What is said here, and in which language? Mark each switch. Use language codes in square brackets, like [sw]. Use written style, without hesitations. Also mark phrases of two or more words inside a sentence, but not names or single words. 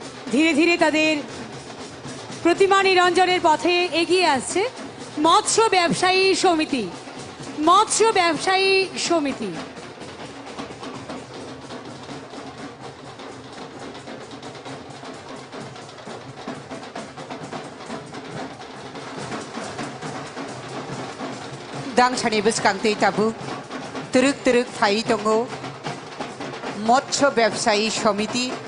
[bn] ধীরে ধীরে তাদের প্রতিমা নিরঞ্জনের পথে এগিয়ে আসছে মৎস্য ব্যবসায়ী সমিতি। মৎস্য ব্যবসায়ী সমিতি [trp] दांसानि बसकांतै ताबु तुरुक तुरुक फाइ दङ मत्स्य व्यवसायी समिति